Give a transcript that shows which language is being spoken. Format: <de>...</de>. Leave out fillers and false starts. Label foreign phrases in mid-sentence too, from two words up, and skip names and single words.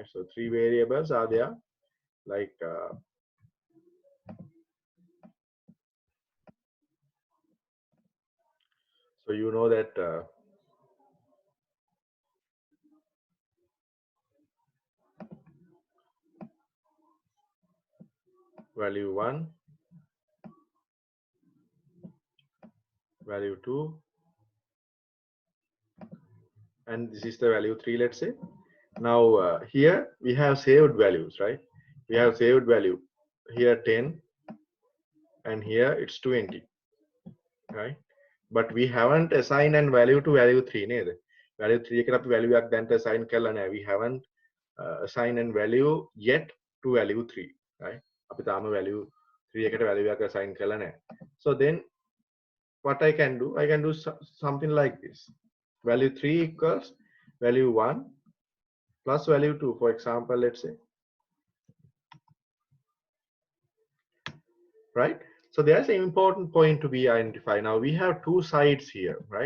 <en>So 3 variables are there, like so you know that value 1, value 2, and this is the value 3, let's say. Now here we have saved values, right? We have saved value here 10, and here it's 20, right? But we haven't assigned an value to value 3 නේද?</en> <si>value 3 එකට අපි value එකක් දැන්ට assign කරලා නැහැ.</si> <en>We haven't assigned an value yet to value 3, right?</en> <si>අපි තාම value 3 එකට value එකක් assign කරලා නැහැ.</si> <en>So then what I can do, I can do something like this. Value 3 equals value 1 plus value 2, for example, let's say, right? So there's an important point to be identified. Now we have two sides here, right?</en>